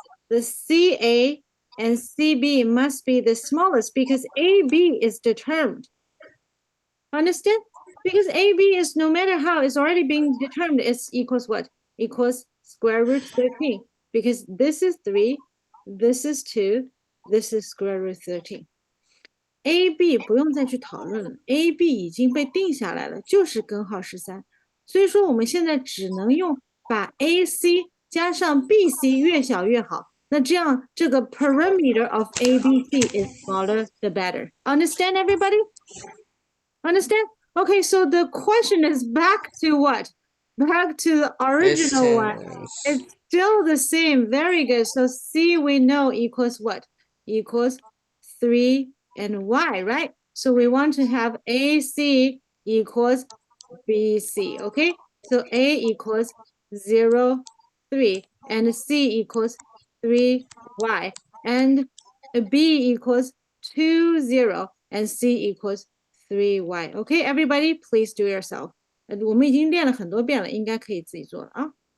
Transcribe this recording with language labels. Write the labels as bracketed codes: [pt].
[en] The CA and CB must be the smallest because AB is determined. Understand? Because AB is no matter how, it's already being determined. It's equals what? Equals square root 13. Because this is 3, this is 2, this is square root 13. [zh] AB 不用再去讨论了 ，AB 已经被定下来了，就是根号13。所以说我们现在只能用把 AC 加上 BC 越小越好。那这样这个 [en] perimeter of ABC is smaller the better. Understand, everybody? Understand? Okay, so the question is back to what? Back to the original one. It's still the same. Very good. So C we know equals what? Equals 3 and Y, right? So we want to have AC equals BC, okay? So A equals 0, 3, and C equals 3Y, and B equals 2, 0, and C equals 3y. Okay, everybody, please do yourself. [zh] 我们已经练了很多遍了，应该可以自己做了啊。